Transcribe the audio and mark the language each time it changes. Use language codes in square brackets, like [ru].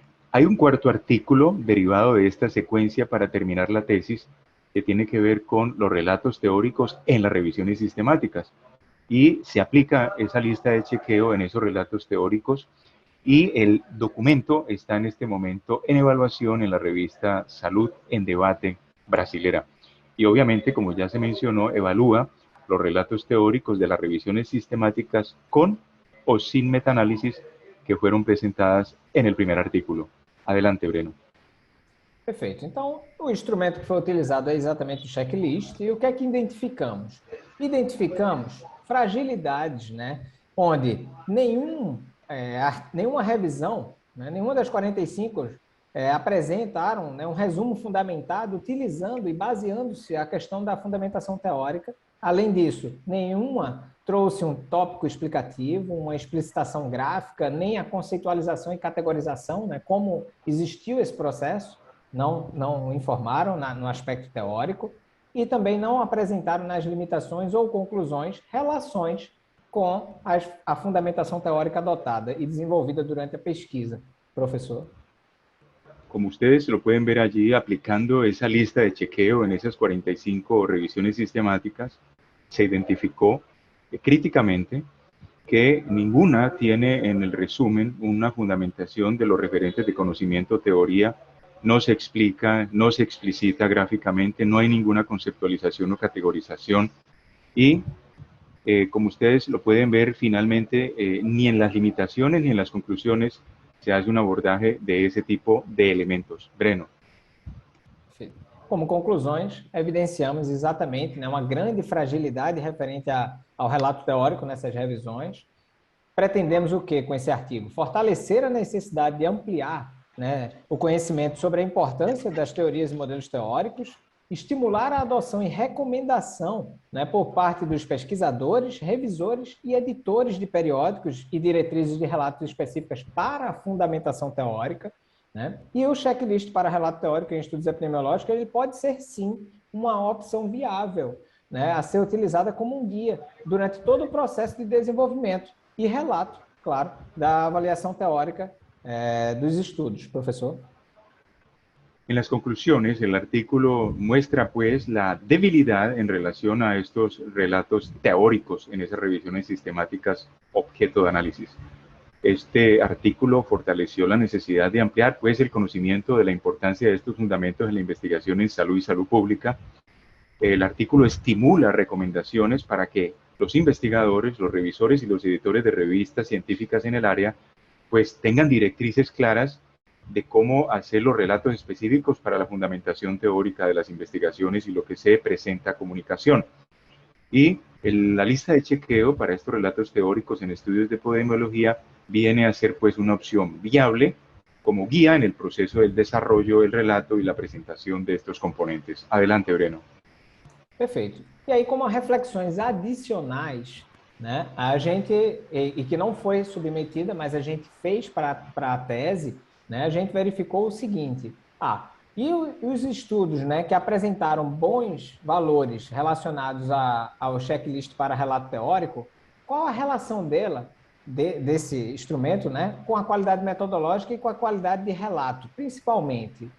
[es] Hay un cuarto artículo derivado de esta secuencia para terminar la tesis que tiene que ver con los relatos teóricos en las revisiones sistemáticas y se aplica esa lista de chequeo en esos relatos teóricos y el documento está en este momento en evaluación en la revista Salud en Debate brasilera. Y obviamente, como ya se mencionó, evalúa los relatos teóricos de las revisiones sistemáticas con o sin metaanálisis que fueron presentadas en el primer artículo. Adelante, Breno. [pt] Perfeito. Então, o instrumento que foi utilizado é exatamente o checklist. E o que é que identificamos? Identificamos fragilidades, né, onde nenhuma revisão, né, nenhuma das 45 apresentaram, né, um resumo fundamentado utilizando e baseando-se a questão da fundamentação teórica. Além disso, nenhuma trouxe um tópico explicativo, uma explicitação gráfica, nem a conceitualização e categorização, né, como existiu esse processo, não informaram no aspecto teórico e também não apresentaram nas limitações ou conclusões relações com a fundamentação teórica adotada e desenvolvida durante a pesquisa. Professor? [es] Como ustedes lo pueden ver allí, aplicando esa lista de chequeo en esas 45 revisiones sistemáticas, se identificó críticamente que ninguna tiene en el resumen una fundamentación de los referentes de conocimiento, teoría, no se explica, no se explicita gráficamente, no hay ninguna conceptualización o categorización y como ustedes lo pueden ver finalmente ni en las limitaciones ni en las conclusiones se hace un abordaje de ese tipo de elementos. Breno. [pt] Como conclusões, evidenciamos exatamente, né, uma grande fragilidade referente ao relato teórico nessas revisões. Pretendemos o quê com esse artigo? Fortalecer a necessidade de ampliar, né, o conhecimento sobre a importância das teorias e modelos teóricos, estimular a adoção e recomendação, né, por parte dos pesquisadores, revisores e editores de periódicos e diretrizes de relatos específicas para a fundamentação teórica, né? E o checklist para relato teórico em estudos epidemiológicos ele pode ser, sim, uma opção viável, né, a ser utilizada como um guia durante todo o processo de desenvolvimento e relato, claro, da avaliação teórica dos estudos. Professor? [es] En las conclusiones, el artículo muestra pues la debilidad en relación a estos relatos teóricos en esas revisiones sistemáticas objeto de análisis. Este artículo fortaleció la necesidad de ampliar pues el conocimiento de la importancia de estos fundamentos en la investigación en salud y salud pública El artículo estimula recomendaciones para que los investigadores, los revisores y los editores de revistas científicas en el área, pues tengan directrices claras de cómo hacer los relatos específicos para la fundamentación teórica de las investigaciones y lo que se presenta a comunicación. Y la lista de chequeo para estos relatos teóricos en estudios de epidemiología viene a ser pues una opción viable como guía en el proceso del desarrollo del relato y la presentación de estos componentes. Adelante, Breno. [pt] Perfeito. E aí, como reflexões adicionais, né, a gente, e que não foi submetida, mas a gente fez para a tese, né, a gente verificou o seguinte: e os estudos, né, que apresentaram bons valores relacionados ao checklist para relato teórico, qual a relação desse instrumento, né, com a qualidade metodológica e com a qualidade de relato, principalmente?